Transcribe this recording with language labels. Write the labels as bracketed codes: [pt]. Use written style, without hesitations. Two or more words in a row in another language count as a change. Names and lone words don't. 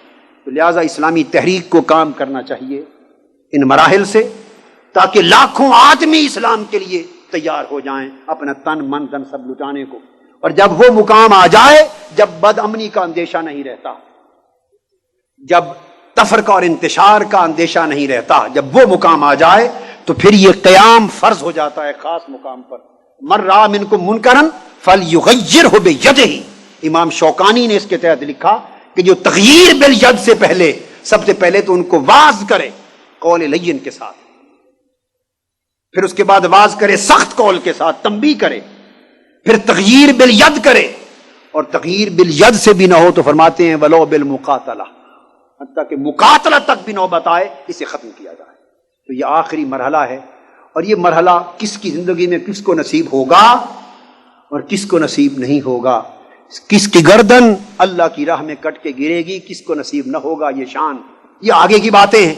[ur] تو لہٰذا اسلامی تحریک کو کام کرنا چاہیے ان مراحل سے تاکہ لاکھوں آدمی اسلام کے لیے تیار ہو جائیں اپنا تن من دن سب لٹانے کو. اور جب وہ مقام آ جائے جب بد امنی کا اندیشہ نہیں رہتا، جب تفرقہ اور انتشار کا اندیشہ نہیں رہتا، جب وہ مقام آ جائے تو پھر یہ قیام فرض ہو جاتا ہے خاص مقام پر. [ar] من رأى منکم منکرا فلیغیرہ بیدہ. [ur] امام شوکانی نے اس کے تحت لکھا کہ جو تغییر بالید سے پہلے سب سے پہلے تو ان کو واعظ کرے قول لین کے ساتھ، پھر اس کے بعد واعظ کرے سخت قول کے ساتھ، تنبیہ کرے، پھر تغییر بالید کرے، اور تغییر بالید سے بھی نہ ہو تو فرماتے ہیں [ar] ولو بالمقاتلہ، [ur] حتیٰ کہ مقاتلہ تک بھی نوبت آئے اسے ختم کیا جائے. تو یہ آخری مرحلہ ہے اور یہ مرحلہ کس کی زندگی میں کس کو نصیب ہوگا اور کس کو نصیب نہیں ہوگا. کس کی گردن اللہ کی راہ میں کٹ کے گرے گی، کس کو نصیب نہ ہوگا یہ شان، یہ آگے کی باتیں ہیں.